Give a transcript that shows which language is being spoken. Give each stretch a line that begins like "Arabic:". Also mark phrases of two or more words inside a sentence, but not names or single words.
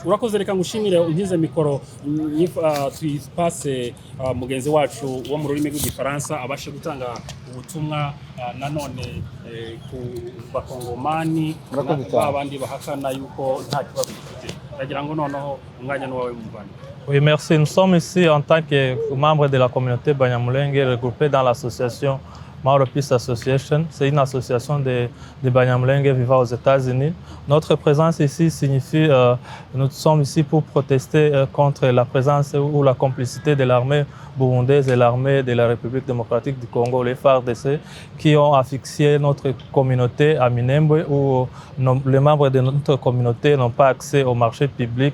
Kinyarwanda: Urakoze reka ngushimire unkize mikoro twipase mugenzi wacu wo mu rurimi rw'igifaransa abashe gutanga ubutumwa nanone ku bakongomani n'abandi bahakana yuko nta kibazo gifite. Ndagira ngo noneho umwanya n'uwawe mu Rwanda.
French: Oui, merci. Nous sommes ici en tant que membres de la communauté Banyamulenge regroupés dans l'association Mauro Peace Association. C'est une association de Banyamulenge vivant aux États-Unis. Notre présence ici signifie nous sommes ici pour protester contre la présence ou la complicité de l'armée burundaise et l'armée de la République démocratique du Congo, les FARDC, qui ont asphyxié notre communauté à Minembwe, où les membres de notre communauté n'ont pas accès au marché public.